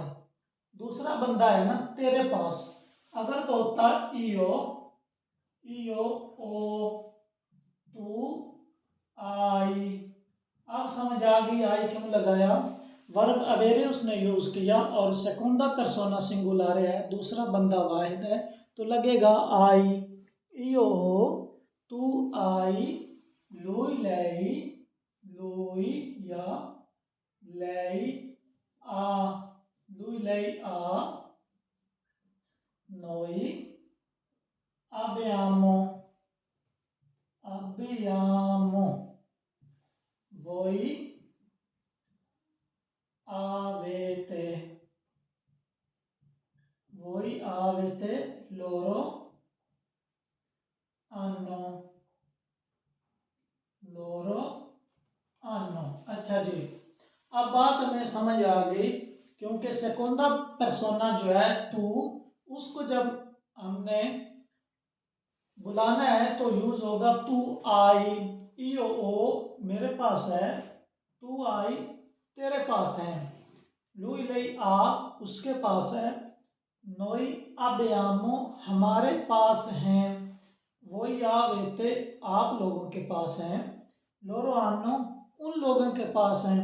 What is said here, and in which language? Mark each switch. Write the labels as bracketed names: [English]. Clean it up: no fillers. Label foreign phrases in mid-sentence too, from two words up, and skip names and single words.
[Urdu] دوسرا بندہ ہے نا تیرے پاس، اگر تو ہوتا [Italian] io, io ho tu hai. [Urdu] اب سمجھ آ گئی آئی کیوں لگایا? ورب اویرے اس نے یوز کیا اور [Italian] seconda persona singolare [Urdu] ہے، دوسرا بندہ واحد ہے، تو لگے گا آئی, [Italian] io tu hai, lui lei, lui या lei a, lui lei a, noi abbiamo, abbiamo, voi avete, voi avete, loro hanno, loro hanno। [Urdu] اچھا جی، اب بات ہمیں سمجھ آ گئی، کیونکہ [Italian] seconda persona [Urdu] جو ہے ٹو، اس کو جب ہم نے بلانا ہے تو یوز ہوگا [Italian] tu hai, io ho [Urdu] میرے پاس ہے, [Italian] tu hai [Urdu] تیرے پاس ہے, [Italian] lui lei ha [Urdu] اس کے پاس ہے, [Italian] noi abbiamo [Urdu] ہمارے پاس ہیں, [Italian] voi avete [Urdu] آپ لوگوں کے پاس ہیں, [Italian] loro hanno [Urdu] ان لوگوں کے پاس ہیں.